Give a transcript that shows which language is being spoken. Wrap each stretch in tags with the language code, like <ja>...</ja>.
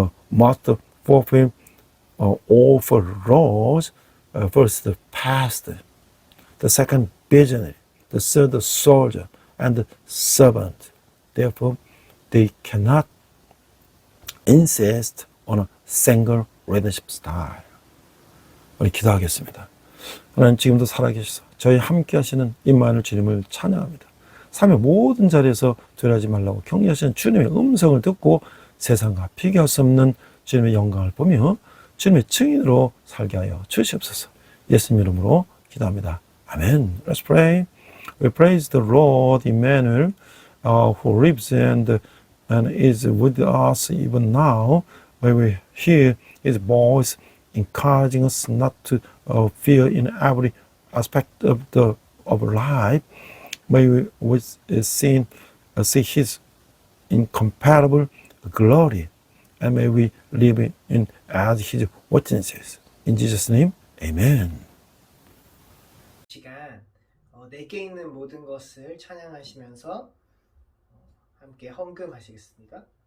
<en>Must fulfill all four roles. First, the pastor. The second, visionary. The third, the soldier. And the servant. Therefore, they cannot insist on a single leadership style.</en> <ko>우리 기도하겠습니다. 하나님 지금도 살아계셔서 저희 함께 하시는 임마누엘 주님을 찬양합니다. 삶의 모든 자리에서 두려워하지 말라고 격려하시는 주님의 음성을 듣고 세상과 비교할 수 없는 주님의 영광을 보며 주님의 증인으로 살게 하여 주시옵소서. 예수님 이름으로 기도합니다.</ko> <en>아멘. Let's pray. We praise the Lord Emmanuel, who lives and is with us even now. When we hear His voice encouraging us not to fear in every aspect of life, may we see His incomparable glory, and may we live in as His witnesses. In Jesus' name, Amen.</en> <ko>시간 내게 있는 모든 것을 찬양하시면서 함께 헌금하시겠습니다.</ko>